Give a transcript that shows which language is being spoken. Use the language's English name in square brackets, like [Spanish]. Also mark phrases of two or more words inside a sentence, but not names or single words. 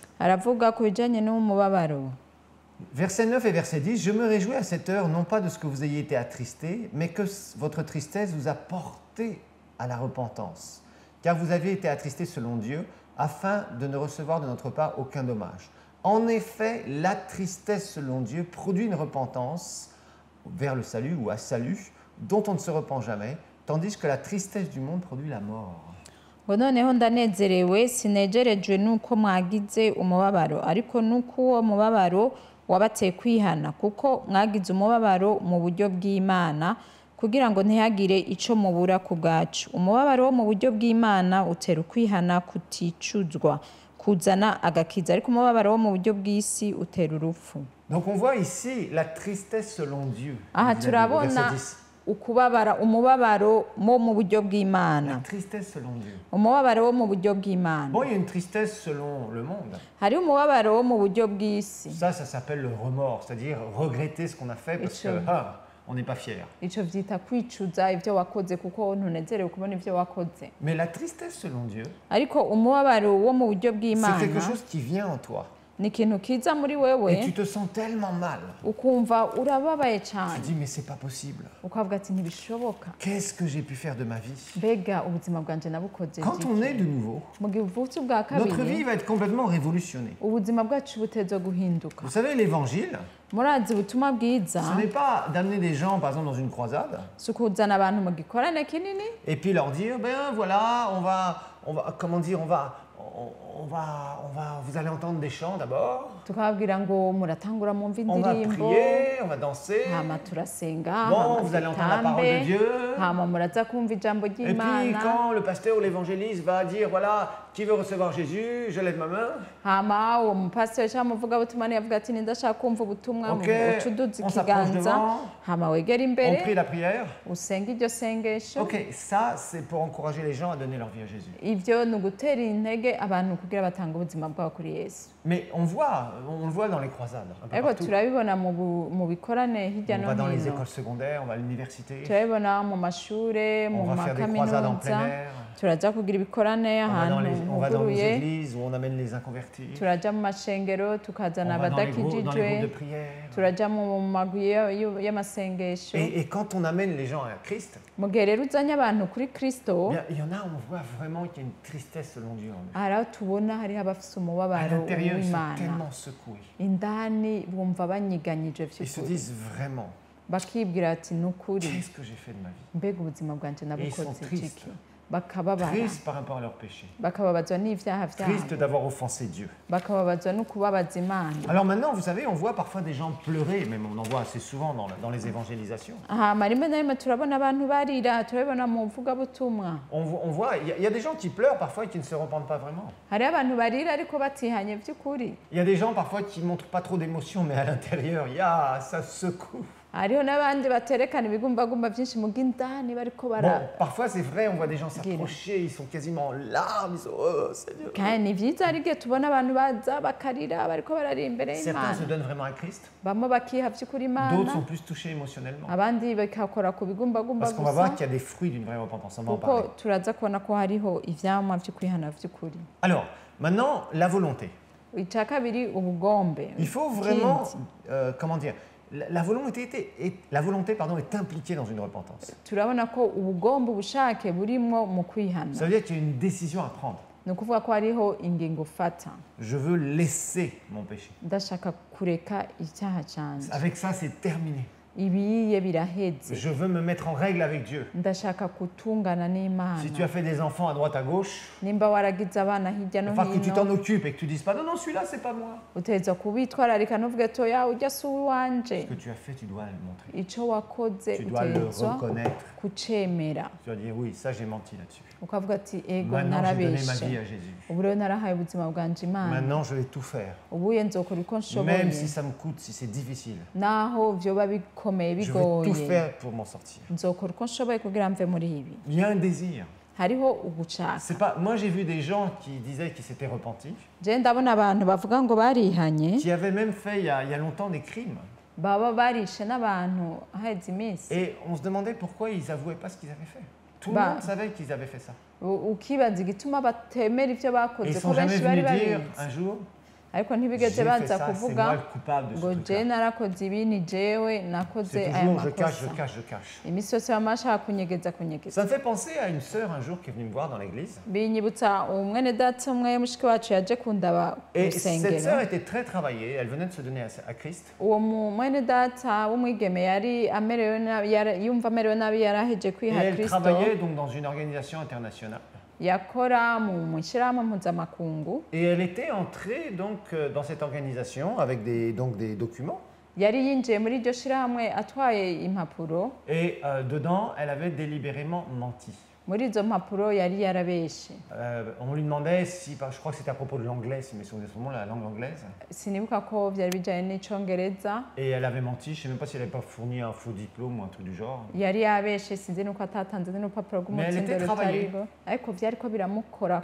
[Rundi] aravuga ku bijanye n'umubabaro. [French] Verset 9 et verset 10, « Je me réjouis à cette heure, non pas de ce que vous ayez été attristés, mais que votre tristesse vous a porté à la repentance. Car vous avez été attristés selon Dieu, afin de ne recevoir de notre part aucun dommage. En effet, la tristesse selon Dieu produit une repentance vers le salut ou à salut, dont on ne se repent jamais, tandis que la tristesse du monde produit la mort. » [Rundi] ngo noneho ndanezerewe sinegerejwe nuko mwagize umubabaro ariko nuko uwo mubabaro wabateye kwihana kuko mwagize umubabaro mu buryo bw'Imana kugira ngo ntihagire ico mubura ku bwacu. Umubabaro wo mu buryo bw'Imana utera ukwihana kuticuzwa kuzana agakiza ariko umubabaro wo mu buryo bw'isi utera urupfu. [French] Donc on voit ici la tristesse selon Dieu. [Rundi] aha [French] Verset [Rundi] turabona 10. ukubabara umubabaro mo mu buryo [French] La [Rundi] bw'Imana. [French] tristesse selon Dieu. [Rundi] umubabaro wo mu buryo bw'Imana. [French] Bon, il y a une tristesse selon le monde. [Rundi] hari umubabaro wo mu buryo bw'isi. [French] Ça s'appelle le remords, c'est-à-dire regretter ce qu'on a fait parce Et que ça. on n'est pas fier. [Rundi] ico vyita kwicuza ivyo wakoze kuko ntunezerewe kubona ivyo wakoze. [French] Mais la tristesse selon Dieu, [Rundi] ariko umubabaro wo mu buryo [French] c'est [Rundi] bw'Imana [French] quelque chose qui vient en toi. [Rundi] ni ikintu kiza muri [French] Et [Rundi] wewe [French] tu te sens tellement mal. [Rundi] ukumva urababaye [French] Tu [Rundi] cyane [French] te dis, mais c'est pas possible. [Rundi] ukavuga ati ntibishoboka [French] Qu'est-ce que j'ai pu faire de ma vie? [Rundi] mbega ubuzima bwanje nabukoze [French] Quand on est de nouveau, [Rundi] mu gihe uvutse ubwa [French] notre vie [Rundi] kabiri [French] va être complètement révolutionnée. [Rundi] ubuzima bwacu buteza guhinduka. [French] Vous savez, l'évangile, [Rundi] murazi ubutumwa bwiza [French] ce n'est pas d'amener des gens, par exemple, dans une croisade, [Rundi] si ukuzana abantu mu gikorane kinini [French] et puis leur dire, ben voilà, comment dire, vous allez entendre des chants d'abord, [Rundi] tukababwira ngo muratangura mwumva [French] on va [Rundi] indirimbo [French] prier, on va danser, [Rundi] hama turasenga [French] bon, [Rundi] hama [French] vous allez entendre la parole de [Rundi] dutambe [French] Dieu, [Rundi] hama muraza kumva ijambo [French] et puis [Rundi] ry'Imana [French] quand le pasteur ou l'évangéliste va dire, voilà, qui veut recevoir Jésus, je lève ma main, [Rundi] hama uwo mupasiteri cyangwa umuvugabutumwa yavuga ati ndashaka kumva ubutumwa [French] ok, [Rundi] uca uduza [French] on s'approche [Rundi] ikiganza [French] devant, [Rundi] hama wegera [French] on [Rundi] imbere [French] prie la prière. [Rundi] usenga iryo sengesho. [French] Ok, ça c'est pour encourager les gens à donner leur vie à Jésus. [Rundi] ivyo ni ugutera intege abantu kugira batange ubuzima bwabo kuri Yesu. [French] Mais on le voit dans les croisades, un peu [Rundi] ariko [French] partout. [Rundi] turabibona mu bikorane hirya [French] On [Rundi] no [French] va dans les [Rundi] hino [French] écoles secondaires, on va à l'université, [Rundi] turabibona mu mashure mu [French] on va faire des croisades en plein [Rundi] makaminuza [French] air, [Rundi] turaja kugira ibikorane ahantu [French] on va dans les [Rundi] huguruye [French] églises où on amène les inconvertis, [Rundi] turaja mu mashengero [French] on [Rundi] tukazana [French] va dans les groupes de [Rundi] abadakijijwe [French] prière. [Rundi] turaja mu magwi y'amasengesho. [French] Et quand on amène les gens à Christ, [Rundi] mu gihe rero uzanye abantu kuri Kristo [French] bien, il y en a, on voit vraiment qu'il y a une tristesse selon Dieu en eux. [Rundi] hari aho tubona hariho abafise [French] À [Rundi] umubabaro [French] l'intérieur, ils sont [Rundi] w'Imana [French] tellement secoués. [Rundi] indani bumva banyiganyije [French] Ils se [Rundi] vy'ukuri [French] disent vraiment, [Rundi] bakibwira ati ni ukuri [French] qu'est-ce que j'ai fait de ma vie? [Rundi] mbega ubuzima bwanje [French] Et ils sont [Rundi] nabukoze [French] tristes. [Rundi] iki bakababara [French] Tristes par rapport à leurs péchés, [Rundi] bakababazwa n'ivyaha [French] tristes [Rundi] vyabo [French] d'avoir offensé Dieu. [Rundi] bakababazwa no kubabaza Imana. [French] Alors maintenant, vous savez, on voit parfois des gens pleurer, même on en voit assez souvent dans les évangélisations. [Rundi] hama rimwe na rimwe turabona abantu barira turabibona mu mvugabutumwa [French] On voit, il y a des gens qui pleurent parfois et qui ne se repentent pas vraiment. [Rundi] hariho abantu barira ariko batihanye vy'ukuri. [French] Il y a des gens parfois qui ne montrent pas trop d'émotion, mais à l'intérieur, ça secoue. [Rundi] hariho n'abandi baterekana ibigumbagumba vyinshi mu bw'indani bariko [French] Bon, [Rundi] bara [French] parfois c'est vrai, on voit des gens s'approcher, ils sont quasiment en larmes, ils sont oh Seigneur. [Rundi] kandi ni vyiza ari igihe tubona abantu baza bakarira bariko barari imbere [French] Certains se [Rundi] y'Imana [French] donnent vraiment à Christ, [Rundi] bamwe bakiha vy'ukuri [French] d'autres [Rundi] Imana [French] sont plus touchés émotionnellement. [Rundi] abandi bakakora ku bigumbagumba [French] Parce qu'on va voir [Rundi] gusa [French] qu'il y a des fruits d'une vraie repentance, on va en [Rundi] kuko [French] parler. [Rundi] turaza kubona ko hariho ivyamwa vyo kwihana vy'ukuri. [French] Alors, maintenant, la volonté. [Rundi] icya kabiri ubugombe. [French] Il faut vraiment, [Rundi] Ikindi, [French] comment dire, la volonté pardon, est impliquée dans une repentance. [Rundi] turabona ko ubugombe ubushake burimwo mu [French] Ça [Rundi] kwihana. [French] veut dire qu'il y a une décision à prendre. [Rundi] Ni ukuvuga ko hariho ingingo ufata. [French] Je veux laisser mon péché. [Rundi] Ndashaka kureka icyaha cyanjye. [French] Avec ça, c'est terminé. [Rundi] Ibiye biraheze. [French] Je veux me mettre en règle avec Dieu. [Rundi] Ndashaka kutungana n'Imana. [French] Si tu as fait des enfants à droite à gauche, [Rundi] Nimba waragize abana hirya [French] il [Rundi] no [French] va falloir que tu t'en [Rundi] hino, [French] occupes et que tu dises pas non, non, celui-là, c'est pas moi. [Rundi] utegerezwa kubitwararika ntuvuge to ya ujya si uwanje. [French] Ce que tu as fait, tu dois le montrer. [Rundi] Icyo wakoze [French] Tu dois le [Rundi] utegerezwa [French] reconnaître. [Rundi] kucemera. [French] Tu dois dire oui, ça j'ai menti là-dessus. [Rundi] Ukavuga ati ego [French] Maintenant, j'ai donné ma vie [Rundi] narabeshe. [French] à Jésus. [Rundi] Ubu rero narahaye ubuzima bwanje Imana. [French] Maintenant, je vais tout faire. [Rundi] Ubuye nzokora uko [French] Même [Rundi] nshoboye. [French] si ça me coûte, si c'est difficile. [Rundi] Naho vyoba bikomeye [French] Je vais tout [Rundi] bigoye. [French] faire pour m'en sortir. [Rundi] Nzokora uko nshoboye kugira mve muri ibi. [French] Il y a un désir. [Rundi] Hariho ugushaka. [French] C'est pas. Moi, j'ai vu des gens qui disaient qu'ils s'étaient repentis, [Rundi] Je ndabona abantu bavuga ngo barihanye [French] qui avaient même fait il y a longtemps des crimes. [Rundi] baba barishe n'abantu haheze iminsi. [French] Et on se demandait pourquoi ils avouaient pas ce qu'ils avaient fait. Tout le Bah. monde savait qu'ils avaient fait ça. [Rundi] Ukibaza igituma batemera ivyo [French] Et [Rundi] bakoze [French] ils [Rundi] ko [French] sont jamais [Rundi] benshi bari [French] venus dire [Rundi] babizi [French] un jour, [Rundi] ariko [French] j'ai [Rundi] ntibigeze [French] fait [Rundi] baza [French] ça, c'est [Rundi] kuvuga [French] moi le coupable de [Rundi] ngo [French] ce [Rundi] je [French] truc-là. [Rundi] narakoze ibi ni jewe nakoze [French] C'est [Rundi] aya [French] toujours je cache, je [Rundi] makosa. [French] cache, je cache. [Rundi] Imisi yose baba bashaka kunyegeza [French] Ça me fait penser à une sœur un jour qui est venue me voir dans l'église. [Rundi] binyibutsa umwene data umwe mushiki wacu yaje kundaba ku [French] Et cette sœur [Rundi] rusengero. [French] était très travaillée, elle venait de se donner à Christ. [Rundi] Uwo mwene data w'umwigeme yari amerewe nabi, yumva amerewe nabi, yaraheje [French] Et [Rundi] kwiha [French] elle [Rundi] Kristo. [French] travaillait donc dans une organisation internationale. [Rundi] Yakora mu ishyirahamwe mpuzamakungu. [French] Et elle était entrée donc dans cette organisation avec donc des documents. [Rundi] Yari yinjiye muri iryo shyirahamwe atwaye impapuro. [French] Et dedans, elle avait délibérément menti. [Rundi] Muri izo mpapuro yari yarabeshe. [French] On lui demandait si, je crois que c'était à propos de l'anglais, si mes souvenirs sont bons, la langue anglaise. [Rundi] Sinibuka ko byari bijyanye n'icyongereza. [French] Et elle avait menti, je ne sais même pas si elle n'avait pas fourni un faux diplôme ou un truc du genre. [Rundi] Yari yabeshe, sinzi nuko atatanze n'urupapuro rw'umutsindo rutariho, ariko byari ko biramukorako.